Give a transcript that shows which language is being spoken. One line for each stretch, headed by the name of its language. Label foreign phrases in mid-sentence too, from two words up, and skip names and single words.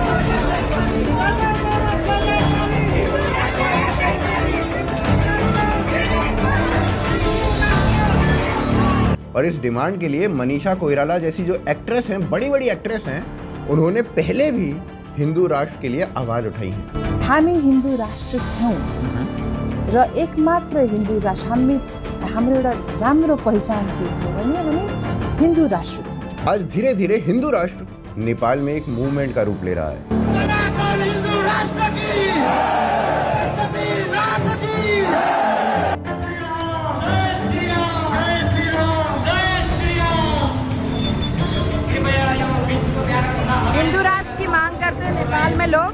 Hindi: और इस डिमांड के लिए मनीषा कोइराला जैसी जो एक्ट्रेस हैं, बड़ी बड़ी एक्ट्रेस हैं, उन्होंने पहले भी हिंदू राष्ट्र के लिए आवाज उठाई है।
Nepali: हामी हिन्दू राष्ट्र थियौं र एकमात्र हिन्दू राष्ट्र हाम्रो एउटा राम्रो पहिचान के थियो भने हामी हिन्दू राष्ट्र थियौं।
Hindi: आज धीरे धीरे हिंदू राष्ट्र नेपाल में एक मूवमेंट का रूप ले रहा है। हिंदू राष्ट्र की मांग करते हैं नेपाल में लोग।